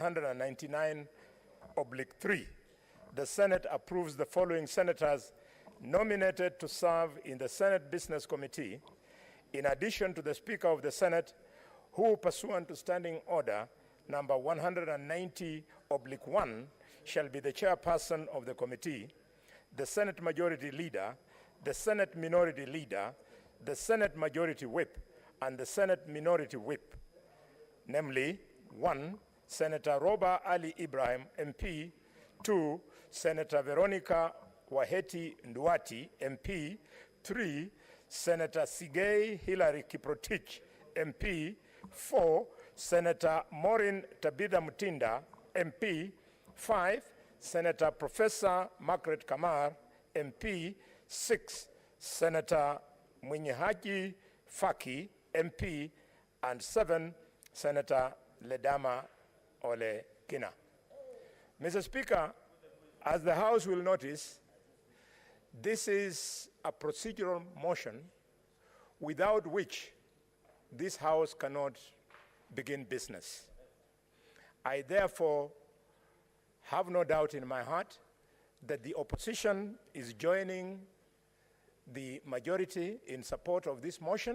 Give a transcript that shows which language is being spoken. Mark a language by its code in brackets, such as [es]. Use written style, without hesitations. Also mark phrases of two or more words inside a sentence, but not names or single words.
[en] 199/3, the Senate approves the following senators nominated to serve in the Senate Business Committee, in addition to the Speaker of the Senate, who, pursuant to Standing Order number 190/1, shall be the chairperson of the committee, the Senate Majority Leader, the Senate Minority Leader, the Senate Majority Whip, and the Senate Minority Whip. Namely, 1, Senator Roba Ali Ibrahim, MP. 2, Senator Veronica Waheti Nduati, MP. 3, Senator Sigei Hilary Kiprotich, MP. 4, Senator Maureen Tabitha Mutinda, MP. 5, Senator Professor Margaret Kamar, MP. 6, Senator Mwinyihaji Faki, MP. And 7, Senator Ledama Ole Kina. Mr. Speaker, as the House will notice, this is a procedural motion without which this House cannot begin business. I therefore have no doubt in my heart that the opposition is joining the majority in support of this motion.